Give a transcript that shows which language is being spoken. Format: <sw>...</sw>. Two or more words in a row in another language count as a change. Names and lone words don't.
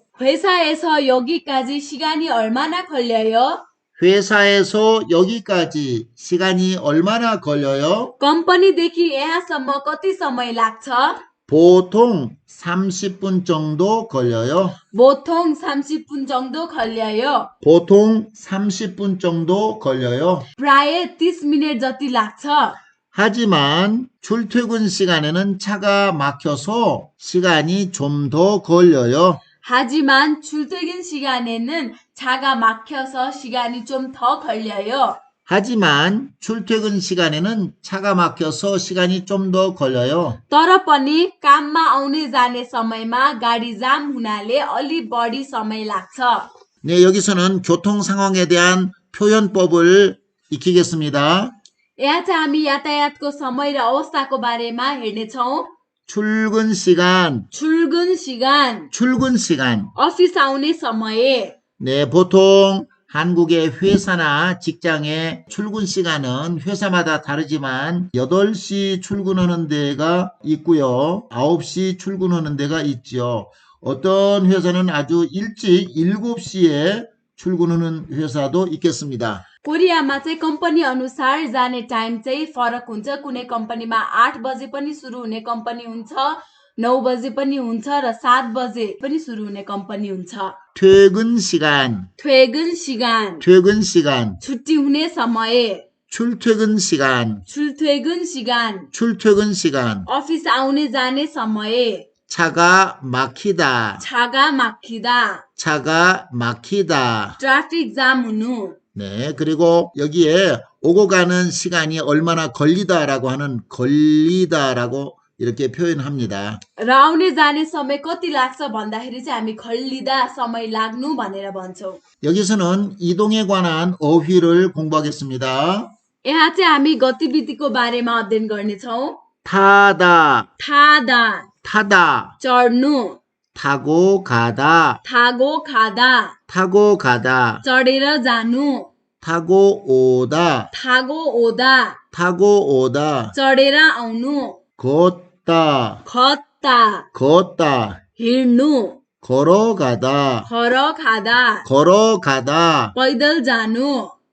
<ko>회사에서 여기까지 시간이 얼마나 걸려요? 회사에서 여기까지 시간이 얼마나 걸려요?</ko> <ne>कम्पनीदेखि यहाँसम्म कति समय लाग्छ?</ne> <ko>보통 30분 정도 걸려요. 보통 30분 정도 걸려요. 보통 30분 정도 걸려요.</ko> <ne>प्राय 30 मिनट जति लाग्छ.</ne> <ko>하지만 출퇴근 시간에는 차가 막혀서 시간이 좀 더 걸려요. 하지만 출퇴근 시간에는 차가 막혀서 시간이 좀 더 걸려요. 하지만 출퇴근 시간에는 차가 막혀서 시간이 좀 더 걸려요.</ko> <ne>तर पनि काममा आउने जाने समयमा गाडी जाम हुनाले अलि बढी समय लाग्छ.</ne> <ko>네, 여기서는 교통 상황에 대한 표현법을 익히겠습니다.</ko> <ne>यहाँ चाहिँ हामी यातायातको समय र अवस्थाको बारेमा हेर्नेछौँ.</ne> <ko>출근 시간, 출근 시간, 출근 시간.</ko> <ne>अफिस आउने समय.</ne> <ko>네, 보통 한국의 회사나 직장의 출근 시간은 회사마다 다르지만 8시 출근하는 데가 있고요. 9시 출근하는 데가 있죠. 어떤 회사는 아주 일찍 7시에 출근하는 회사도 있겠습니다.</ko> <ne>कोरियामा चाहिँ कम्पनी अनुसार जाने टाइम चाहिँ फरक हुन्छ. कुनै कम्पनीमा 8 बजे पनि सुरु हुने कम्पनी हुन्छ, 9 बजे पनि हुन्छ र 7 बजे पनि सुरु हुने कम्पनी हुन्छ.</ne> <ko>퇴근 시간, 퇴근 시간, 퇴근 시간,</ko> <ne>छुट्टी हुने समय.</ne> <ko>출퇴근 시간, 출퇴근 시간, 출퇴근 시간.</ko> <ne>अफिस आउने जाने समय.</ne> <ko>차가 막히다, 차가 막히다, 차가 막히다.</ko> <en>traffic jam</en> <ne>हुनु.</ne> <ko>네, 그리고 여기에 오고 가는 시간이 얼마나 걸리다라고 하는 걸리다라고 이렇게 표현합니다.</ko> <ne>र आउने जाने समय कति लाग्छ भन्दाखेरि चाहिँ हामी खल्लिदा समय लाग्नु भनेर भन्छौँ.</ne> <ko>여기서는 이동에 관한 어휘를 공부하겠습니다.</ko> <ne>यहाँ चाहिँ हामी गतिविधिको बारेमा अध्ययन गर्नेछौँ.</ne> <ko>타다, 타다, 타다,</ko> <ne>चढ्नु,</ne> <ko>타고 가다, 타고 가다, 타고 가다,</ko> <ne>चढेर जानु,</ne> <ko>타고 오다, 타고 오다, 타고 오다,</ko> <ne>चढेर आउनु,</ne> <ko>걷다, खत्ता, 걷다,</ko> <ne>हिँड्नु,</ne> <ko>걸어가다, 걸어 가다, 걸어가다,</ko> <ne>पैदल जानु,</ne>